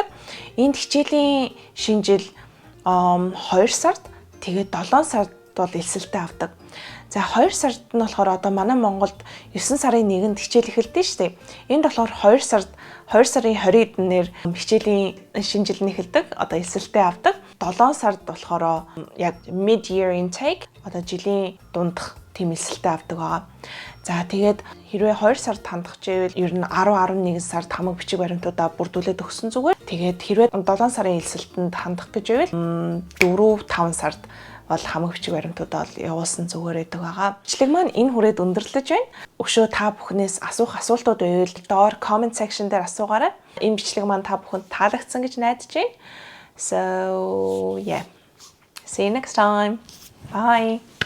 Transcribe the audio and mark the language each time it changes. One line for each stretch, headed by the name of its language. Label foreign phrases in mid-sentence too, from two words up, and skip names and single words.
Mongolian: Энд хичээлийн шинэ жил 2 сард тэгээд 7 сард бол элсэлтэй авдаг. За 2 сард нь болохоор одоо манай Монголд 9 сарын 1-нд хичээл эхэлдэг шүү дээ. Энд болохоор 2 сарын 20-д нэр хичээлийн шинэ жил нь эхэлдэг. Одоо элсэлтэй авдаг. 7 сард болохоор яг
English: mid year intake
Mongolian: одоо жилийн дундах тийм элсэлтэй авдаг байгаа. За тэгээд хэрвээ 2 сард хандах гэвэл ер нь 10-11 сард хамаг бичиг баримтуудаа бүрдүүлээд өгсөн зүгээр. Тэгээд хэрвээ 7 сарын элсэлтэнд хандах гэж байвал 4-5 сард бол хамаг бичиг баримтуудаа явуулсан зүгээр байдаг байгаа. Бичлэг маань энэ хүрээд өндөрлөж байна. Өшөө та бүхнээс асуух асуултууд байвал доор
English: comment section
Mongolian: дээр асуугаарай. Энэ бичлэг маань та бүхэнд таалагдсан гэж найдаж байна.
English: So yeah. See you next time. Bye.